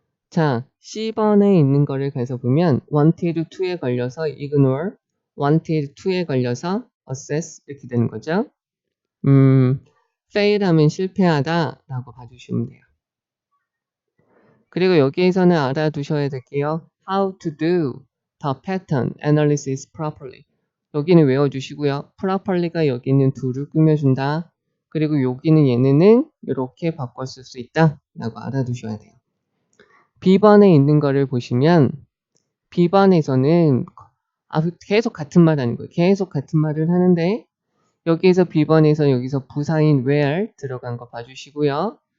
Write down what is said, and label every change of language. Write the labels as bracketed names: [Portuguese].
[Korean] 자, C번에 있는 거를 가서 보면 wanted to에 걸려서 ignore, wanted to에 걸려서 assess 이렇게 되는 거죠. fail 하면 실패하다 라고 봐주시면 돼요. 그리고 여기에서는 알아두셔야 될게요. [English] How to do the pattern analysis properly. [Korean] 여기는 외워주시고요. properly가 여기는 do를 꾸며준다. 그리고 여기는 얘네는 이렇게 바꿨을 수 있다 라고 알아두셔야 돼요. B번에 있는 거를 보시면 B번에서는 계속 같은 말 하는 거예요. 계속 같은 말을 하는데 여기에서 B번에서 여기서 부사인 where 들어간 거 봐주시고요.